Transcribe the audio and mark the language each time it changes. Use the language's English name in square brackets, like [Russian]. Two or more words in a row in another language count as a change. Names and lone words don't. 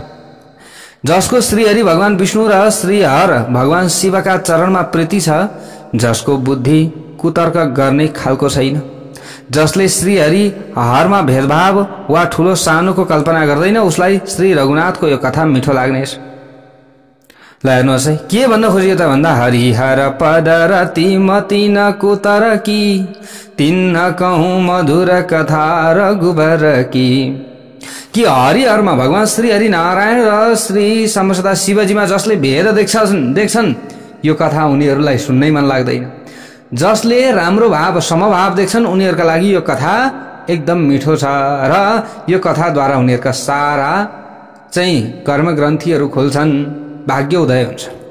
[Nepali] जसको श्रीहरि भगवान विष्णु र श्रीहर भगवान शिवका चरणमा प्रीति छ, जसको बुद्धि कुतर्क गर्ने खालको छैन, जसले श्रीहरि हरमा भेदभाव वा ठूलो सानोको कल्पना गर्दैन, उसलाई श्री रघुनाथको यो कथा मिठो लाग्नेछ। ल हेर्नुहोस् है, के भन्न खोजियो त भन्दा, [Awadhi] हरिहर पद रति मति न कुतर की, तिन्न कहूँ मधुर कथा रघुबर की। [Nepali] कि हरिहरमा भगवान श्री हरि नारायण र श्री समसदा शिवजीमा जसले भेद देख्छन् यो कथा उनीहरूलाई सुन्नै मन लाग्दैन। जसले राम्रो भाव समभाव देख्छन् उनीहरूका लागि यो कथा एकदम मिठो छ र यो कथाद्वारा उनीहरूका सारा चाहिँ कर्मग्रन्थीहरू खुल्छन्, भाग्य उदय हुन्छ।